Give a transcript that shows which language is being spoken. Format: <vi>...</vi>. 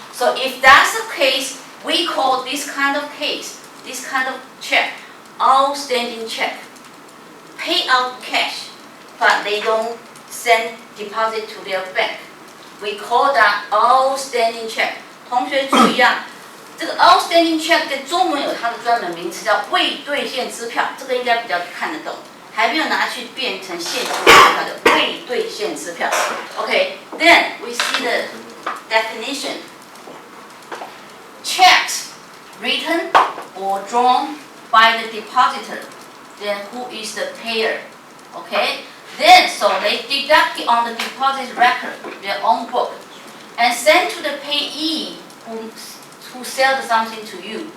<en>So if that's the case, we call this kind of case, this kind of check, outstanding check. Pay out cash, but they don't send deposit to their bank. We call that outstanding check.</en> <zh>同学注意啊，这个 outstanding check 在中文有它的专门名词叫未兑现支票，这个应该比较看得懂。还没有拿去变成现金支票的未兑现支票。</zh> <en>Okay, then we see the definition. Checks written or drawn by the depositor. Then who is the payer? Okay. Then so they deduct it on the deposit record, their own book, and send to the payee who sold something to you.</en>